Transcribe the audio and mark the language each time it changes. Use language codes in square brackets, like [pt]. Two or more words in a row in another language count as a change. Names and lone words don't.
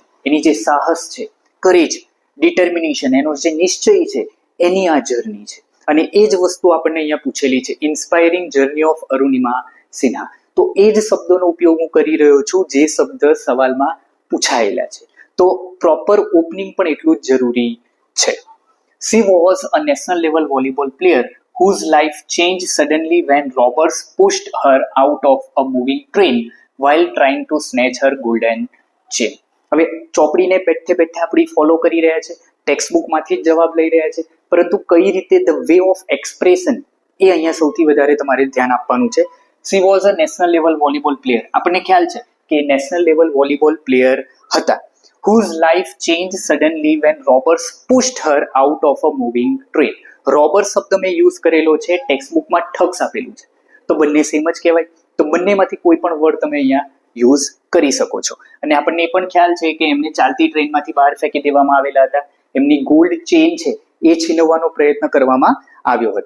[gu] એની જે સાહસ છે, કરેજ, ડિટર્મિનેશન, એનો જે નિશ્ચય છે એની આ જર્ની છે. અને એ જ વસ્તુ આપણને અહીંયા પૂછેલી છે, [en] inspiring journey of Arunima Sinha. [gu] તો એ જ શબ્દોનો ઉપયોગ હું કરી રહ્યો છું જે શબ્દ સવાલમાં પૂછાયેલા છે. તો [en] proper opening [gu] પણ એટલું જ જરૂરી છે. [en] She was a national level volleyball player whose life changed suddenly when robbers pushed her out of a moving train while trying to snatch her golden chain. [gu] હવે ચોપડીને બેઠે બેઠે આપણી ફોલો કરી રહ્યા છે, ટેક્સ્ટબુકમાંથી જ જવાબ લઈ રહ્યા છે, પરંતુ કઈ રીતે [en] the way of expression [gu] એ અહીંયા સૌથી વધારે તમારે ધ્યાન આપવાનું છે. [en] She was a national level volleyball player. [gu] આપણને ખ્યાલ છે કે [en] national level volleyball player [gu] હતા. [en] Whose life changed suddenly when robbers pushed her out of a moving train. [gu] રોબર શબ્દ મેં યુઝ કરેલો છે, ટેક્સ્ટબુકમાં ઠગ્સ આપેલું છે, તો બંને સેમ જ કહેવાય. તો બંનેમાંથી કોઈ પણ વર્ડ તમે અહીંયા યુઝ કરી શકો છો. અને આપણને એ પણ ખ્યાલ છે કે એમને ચાલતી ટ્રેનમાંથી બહાર ફેંકી દેવામાં આવેલા હતા. એમની [en] gold chain [gu] છે એ છીનવવાનો પ્રયત્ન કરવામાં આવ્યો હતો.